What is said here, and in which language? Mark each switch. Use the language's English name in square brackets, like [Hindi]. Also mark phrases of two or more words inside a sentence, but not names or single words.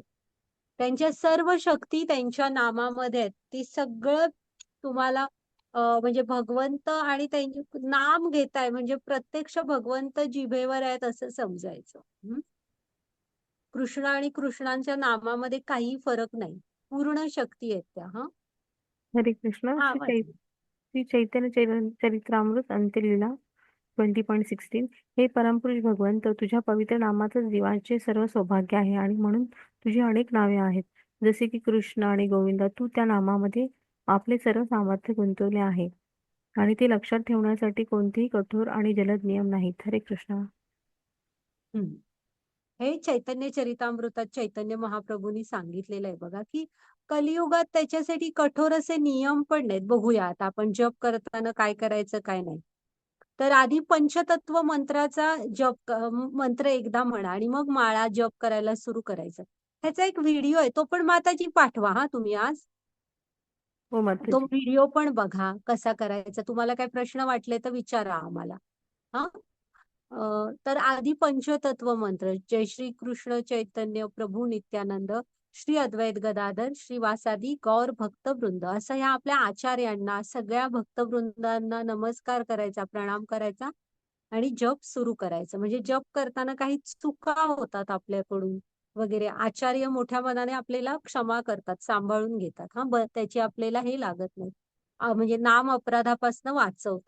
[Marathi] त्यांच्या सर्व शक्ती त्यांच्या नामामध्ये आहेत. ती सगळं तुम्हाला म्हणजे भगवंत आणि त्यांचे नाम घेताय म्हणजे प्रत्यक्ष भगवंत जिभेवर आहेत असं समजायचं. कृष्ण आणि कृष्णांच्या नामामध्ये काही फरक नाही, पूर्ण शक्ती आहेत त्या. हा हरे कृष्ण. हा श्री चैतन्य चरित्रामृत अंत्यलीला 20.16. हे परमपुरुष भगवंत, तुझ्या पवित्र नामातच जीवांचे सर्व सौभाग्य आहे आणि म्हणून तुझी अनेक नावे आहेत, जसे की कृष्ण आणि गोविंद. तू त्या नामामध्ये आपले सर्व सामर्थ्य गुंतवले आहे आणि ते लक्षात ठेवण्यासाठी कोणतेही कठोर आणि जलद नियम नाहीत. हरे कृष्ण. हे चैतन्य चरितामृतात चैतन्य महाप्रभूंनी सांगितलेलं आहे बघा, की कलियुगात त्याच्यासाठी कठोर असे नियम पण नाहीत. बघूया आता आपण जप करताना काय करायचं काय नाही. तर आधी पंचतत्व मंत्राचा जप मंत्र एकदा म्हणा आणि मग माळा जप करायला सुरू करायचं. ह्याचा एक व्हिडिओ आहे, तो पण माताजी पाठवा हा तुम्ही आज. हो तो माताजी. व्हिडिओ पण बघा कसा करायचा. तुम्हाला काही प्रश्न वाटले तर विचारा आम्हाला. हा तर आधी पंचतत्व मंत्र, जय श्री कृष्ण चैतन्य प्रभू नित्यानंद श्री अद्वैत गदाधर श्रीवासादी गौर भक्तवृंद, असं ह्या आपल्या आचार्यांना सगळ्या भक्तवृंदांना नमस्कार करायचा, प्रणाम करायचा आणि जप सुरू करायचं. म्हणजे जप करताना काही चुका होतात आपल्याकडून वगैरे, आचार्य मोठ्या मनाने आपल्याला क्षमा करतात, सांभाळून घेतात. हा त्याची आपल्याला हे लागत नाही, म्हणजे नाम अपराधापासून वाचवतात.